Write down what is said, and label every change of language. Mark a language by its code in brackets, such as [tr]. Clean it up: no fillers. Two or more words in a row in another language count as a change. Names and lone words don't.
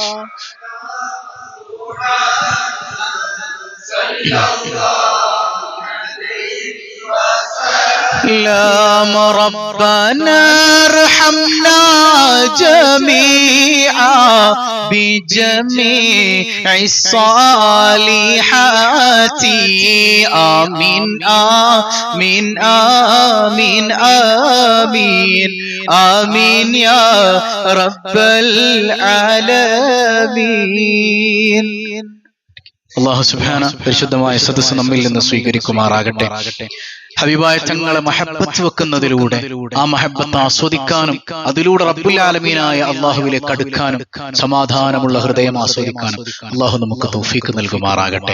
[ar] لام ربنا ارحمنا جميعا بجميع الصالحات آمين آمين آمين آمين آمين يا رب العالمين الله سبحانه [ml] പരിശുദ്ധമായ സദസ്സ് നമ്മിൽ നിന്ന് സ്വീകരിക്കുമാറാകട്ടെ. ഹബീബായ തങ്ങളെ മഹബ്ബത്ത് വെക്കുന്നതിലൂടെ ആ മഹബ്ബത്ത് ആസ്വദിക്കാനും അതിലൂടെ [ar] رب العالمين [ml] അല്ലാഹുവിലേക്ക് അടുക്കാനും സമാധാനമുള്ള ഹൃദയം ആസ്വദിക്കാനും അല്ലാഹു നമുക്ക് തൗഫീഖ് നൽകുമാറാകട്ടെ.